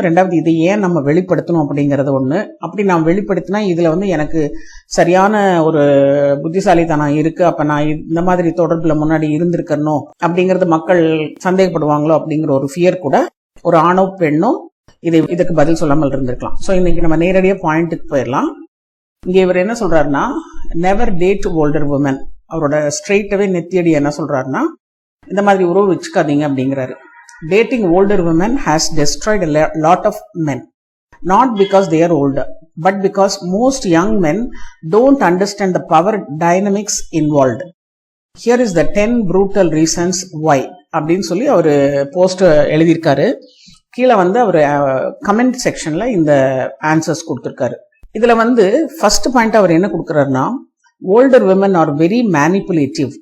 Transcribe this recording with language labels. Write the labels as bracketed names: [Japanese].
[Tamil] ரெண்டாவது, இதை ஏன் நம்ம வெளிப்படுத்தணும் அப்படிங்கறது ஒண்ணு. அப்படி நான் வெளிப்படுத்தினா இதுல எனக்கு சரியான ஒரு புத்திசாலித்தனம் இருக்கு, அப்ப நான் இந்த மாதிரி தொடர்புல முன்னாடி இருந்திருக்கணும் அப்படிங்கறது மக்கள் சந்தேகப்படுவாங்களோ அப்படிங்கிற ஒரு ஃபியர் கூட ஒரு ஆணோ பெண்ணோ இதுக்கு பதில் சொல்லாமல் இருந்திருக்கலாம். சோ இன்னைக்கு நம்ம நேரடியா பாயிண்ட்டுக்கு போயிடலாம். இங்க இவர் என்ன சொல்றாருன்னா, [English] Never date older woman. [Tamil] அவரோட ஸ்ட்ரெயிட்டாவே நெத்தியடி என்ன சொல்றாருன்னா, இந்த மாதிரி உறவு வச்சுக்காதீங்க அப்படிங்கிறாரு. [English] Dating older women has destroyed a lot of men, not because they are older, but because most young men don't understand the power dynamics involved. Here is the 10 brutal reasons why [Tamil] அப்படின்னு சொல்லி அவரு post எழுதியிருக்காரு. கீழே அவரு comment செக்ஷன்ல இந்த answers கொடுத்திருக்காரு. இதுல ஃபர்ஸ்ட் பாயிண்ட் அவர் என்ன கொடுக்கறாருன்னா, [English] Older women are very manipulative.